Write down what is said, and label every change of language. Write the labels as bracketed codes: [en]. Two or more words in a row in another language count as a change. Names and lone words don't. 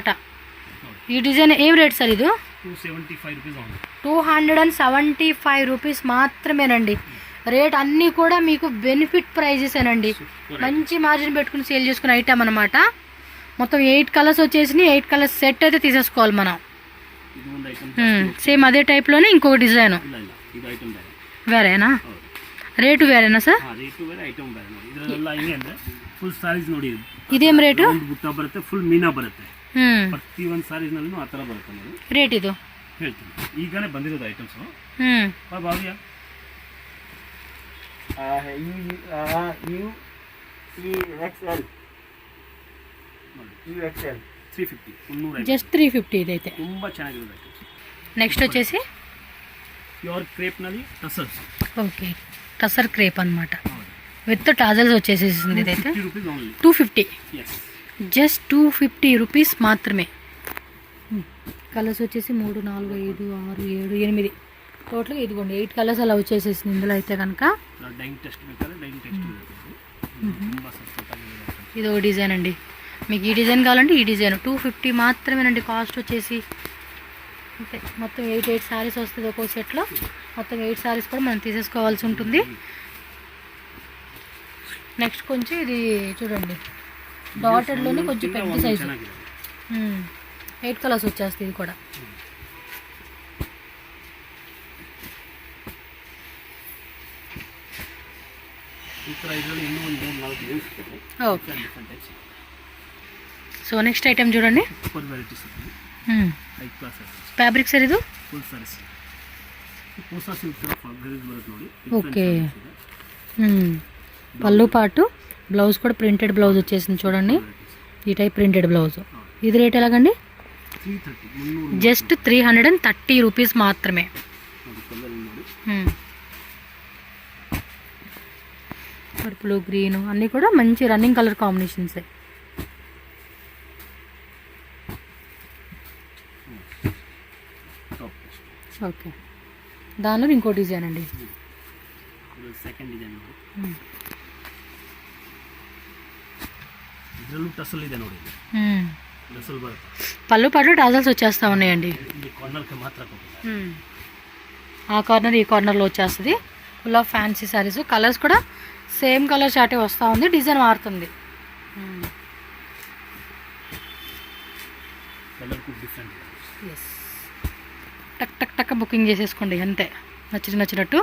[te] ఈ డిజైన్ ఏం రేట్ సార్? ఇది 275 రూపీస్ మాత్రమేనండి. రేట్ అన్నీ కూడా మీకు [en] benefit prices. [te] మంచి మార్జిన్ పెట్టుకుని సేల్ చేసుకునే ఐటమ్ అనమాట. మొత్తం 8 కలర్స్ వచ్చేసి 8 కలర్స్ సెట్ అయితే తీసేసుకోవాలి మనం. సేమ్ అదే టైప్లోనే ఇంకొక డిజైన్ వేరేనా? [kn] ರೇಟು ಬೇರೆನಾ ಸರ್? ಇದೇಂ ರೇಟು? ಬರುತ್ತೆ, ಫುಲ್ ಮೀನಾ ಬರುತ್ತೆ. ಪ್ರತಿ ಒಂದು ಸಾರೀಸ್ ನಲ್ಲೂ ಆ ತರ ಬರುತ್ತೆ ನೋಡಿ. ರೇಟ್ ಇದು ಹೇಳ್ತೀನಿ, ಈಗನೇ ಬಂದಿರೋದು ಐಟಮ್ಸ್. ಭಾವ್ಯ XL 350, [te] జస్ట్ 350 ఇదైతే [kn] ತುಂಬಾ ಚೆನ್ನಾಗಿರೋದು ಐಟಮ್ಸ್. [te] నెక్స్ట్ వచ్చేసి [en] pure crepe [te] ನಲ್ಲಿ టసల్స్. ఓకే, టసర్ క్రేప్ అనమాట. [en] with tassels [te] వచ్చేసేసింది. ఇదైతే 250, జస్ట్ 250 రూపీస్ మాత్రమే. కలర్స్ వచ్చేసి 3, 4, 5, 6, 7, 8 టోటల్గా. ఇదిగోండి 8 కలర్స్ అలా వచ్చేసేసింది ఇందులో అయితే కనుక. [kn] ತುಂಬ ಸಕ್ಕತ್ತಾಗಿದೆ. [te] ఇది ఒక డిజైన్ అండి. మీకు ఈ డిజైన్ కావాలంటే ఈ డిజైన్ 250 మాత్రమేనండి కాస్ట్ వచ్చేసి. అంతే, మొత్తం 8 శారీస్ వస్తుంది ఒక్కో సెట్లో. మొత్తం 8 శారీస్ కూడా మనం తీసేసుకోవాల్సి ఉంటుంది. నెక్స్ట్ కొంచెం ఇది చూడండి, డాటెడ్లోనే కొంచెం పెద్ద సైజు, 8 కలర్స్ వచ్చేస్తుంది ఇది కూడా. ఓకే, సో [en] next item [te] చూడండి. [kn] ಫ್ಯಾಬ್ರಿಕ್ ಸರ್ ಇದು? [te] ఓకే. పళ్ళు పాటు బ్లౌజ్ కూడా [en] printed blouse [te] వచ్చేసింది చూడండి, ఈ టైప్ [en] printed blouse. [te] ఇది రేట్ ఎలాగండి? జస్ట్ 330 రూపీస్ మాత్రమే. పర్పుల్, గ్రీన్ అన్నీ కూడా మంచి [en] running colour combinations. [te] ఓకే, దానిలో ఇంకో డిజైన్ అండి. [en] second design [kn] ಇದರಲ್ಲೂ ಟಸಲ್ ಇದೆ ನೋಡಿ, ಟಸಲ್ ಬರುತ್ತೆ. [te] పళ్ళు పాటు టాజల్స్ వచ్చేస్తూ ఉన్నాయండి. [kn] ಇಲ್ಲಿ ಕಾರ್ನರ್ಗೆ ಮಾತ್ರ ಕೊಟ್ಟಿದ್ದಾರೆ. [te] ఆ కార్నర్ ఈ కార్నర్లో వచ్చేస్తుంది. [en] full of fancy sarees. [te] కలర్స్ కూడా సేమ్ కలర్ చాటే వస్తూ ఉంది, డిజైన్ మారుతుంది. కలర్ కూడా డిఫరెంట్. ఎస్, టక్ టక్ టక్ బుకింగ్ చేసేసుకోండి అంతే, నచ్చినట్టు.